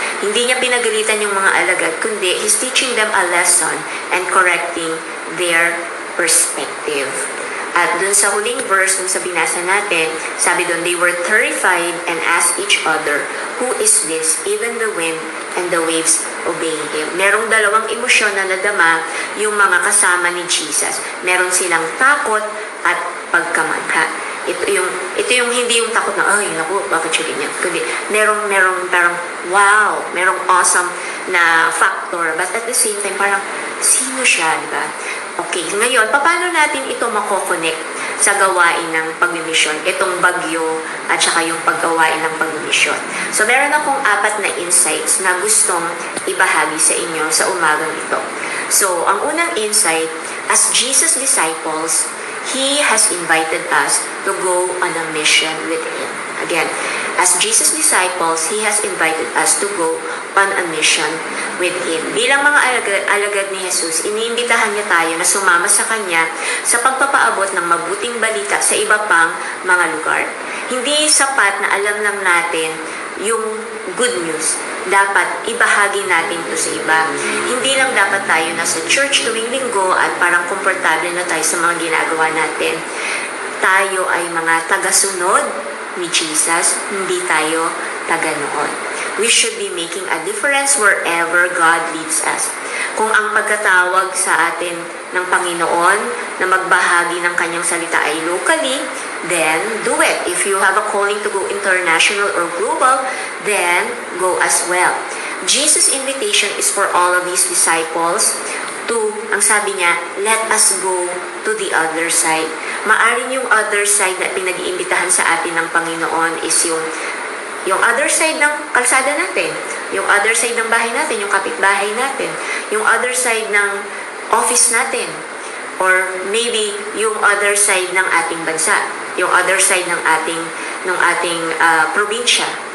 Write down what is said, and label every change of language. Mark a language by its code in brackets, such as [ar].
[en] Hindi niya pinagalitan yung mga alagad, kundi he's teaching them a lesson and correcting their perspective. [tl] At dun sa huling verse, dun sa binasa natin, sabi dun, they were terrified and asked each other, who is this? [en] Even the wind and the waves obeying him. [tl] Merong dalawang emosyon na nadama yung mga kasama ni Jesus. Meron silang takot at pagkamangha. Ito yung hindi yung takot na, ay, naku, bakit siya ganyan? Kundi, merong parang, wow, merong awesome na factor. But at the same time, parang, sino siya, di ba? Okay, ngayon, paano natin ito mako-connect sa gawain ng pagmimisyon? Itong bagyo at saka yung paggawain ng pagmimisyon. So, meron akong 4 na insights na gustong ibahagi sa inyo sa umagang ito. [en] So, ang unang insight, as Jesus' disciples, He has invited us to go on a mission with Him. Again, as Jesus' disciples, He has invited us to go on a mission with Him. [tl] Bilang mga alagad ni Jesus, iniimbitahan niya tayo na sumama sa Kanya sa pagpapaabot ng mabuting balita sa iba pang mga lugar. Hindi sapat na alam lang natin yung good news. Dapat ibahagi natin ito sa iba. Hindi lang dapat tayo nasa church tuwing linggo at parang komportable na tayo sa mga ginagawa natin. Tayo ay mga tagasunod ni Jesus, hindi tayo taga-nood. [en] We should be making a difference wherever God leads us. [tl] Kung ang pagkatawag sa atin ng Panginoon na magbahagi ng Kanyang salita ay locally, then do it. [en] If you have a calling to go international or global, then go as well. Jesus' invitation is for all of His disciples to, ang sabi niya, let us go to the other side. [tl] Maaring yung other side na pinag-iimbitahan sa atin ng Panginoon is yung other side ng kalsada natin, yung other side ng bahay natin, yung kapitbahay natin, yung other side ng office natin, or maybe yung other side ng ating bansa, yung other side ng ating probinsya.